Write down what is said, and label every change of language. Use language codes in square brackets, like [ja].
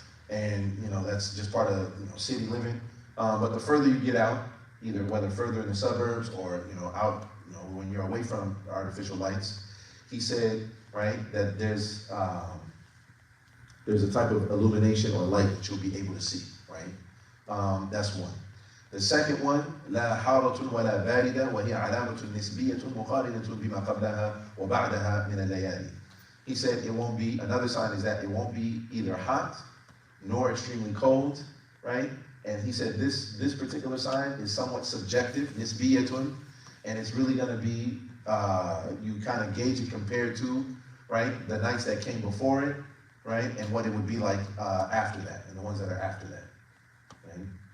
[en] And, that's just part of, city living. But the further you get out, either whether further in the suburbs or, out, when you're away from artificial lights, he said, right, that there's a type of illumination or light that you'll be able to see, right? That's one. The second one, [ar] لا حارة ولا باردة وهي علامة نسبية مقارنة بما قبلها وبعدها من الليالي. [en] He said another sign is that it won't be either hot nor extremely cold, right? And he said this particular sign is somewhat subjective, nisbiyatun, and it's really going to be, you kind of gauge it compared to, right, the nights that came before it, right, and what it would be like after that, and the ones that are after that, right?